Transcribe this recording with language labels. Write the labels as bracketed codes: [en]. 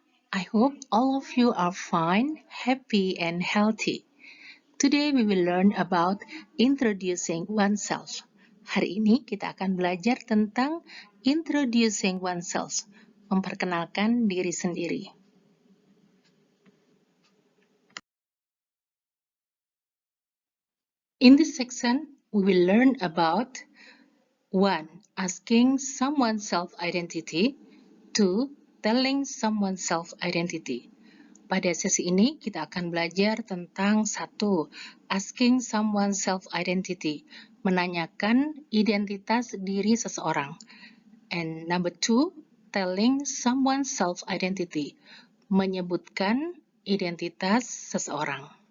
[en] I hope all of you are fine, happy, and healthy. Today we will learn about introducing oneself. [id] Hari ini kita akan belajar tentang [en] introducing oneself, [id] memperkenalkan diri sendiri. [en] In this section, we will learn about 1. Asking someone's self-identity. 2. Telling someone's self-identity. [id] Pada sesi ini, kita akan belajar tentang 1. [en] Asking someone's self-identity. [id] Menanyakan identitas diri seseorang. [en] And number 2. Telling someone's self-identity. [id] Menyebutkan identitas seseorang.